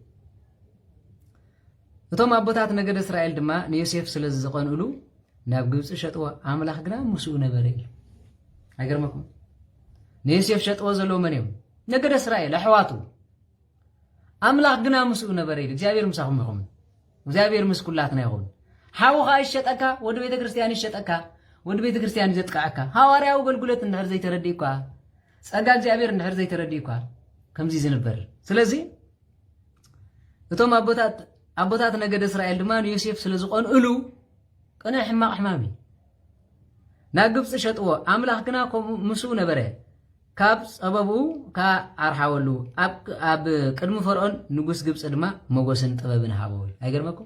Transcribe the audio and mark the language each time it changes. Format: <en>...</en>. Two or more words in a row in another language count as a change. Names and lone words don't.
<ti>እቶም አቦታት ነገደ እስራኤል ድማ ንዮሴፍ ስለ ዝቀንኡሉ ናብ ግብፅ ሸጥዎ አምላኽ ግና ምስኡ ነበረ ኢሉ አይገርመኩም ንዮሴፍ ሸጥዎ ዘለዎ መን እዮም ነገደ እስራኤል አሕዋቱ አምላኽ ግና ምስኡ ነበረ ኢሉ እግዚአብሔር ምሳኹም ይኹም እግዚአብሔር ምስ ኩላትና ይኹን ሓውኻ ይሸጠካ ወደ ቤተ ክርስቲያን ይሸጠካ ወደ ቤተ ክርስቲያን ይዘጥቃዓካ ሐዋርያው አገልግሎት እንድሕር ዘይተረዲእኳ ጸጋ እግዚአብሔር እንድሕር ዘይተረዲእኳ ከምዚ ዝንበር ስለዚህ እቶም አቦታት ነገደ እስራኤል ድማ ንዮሴፍ ስለ ዝቆንኡሉ ቅነ ሕማቕ ሕማሚ ናብ ግብፅ ሸጥዎ አምላኽ ግና ምስኡ ነበረ ካብ ጸበቡ ከአርሓወሉ ኣብ ቅድሚ ፈርዖን ንጉስ ግብፅ ድማ ሞገስን ጥበብን ሃበው አይገርመኩም</ti>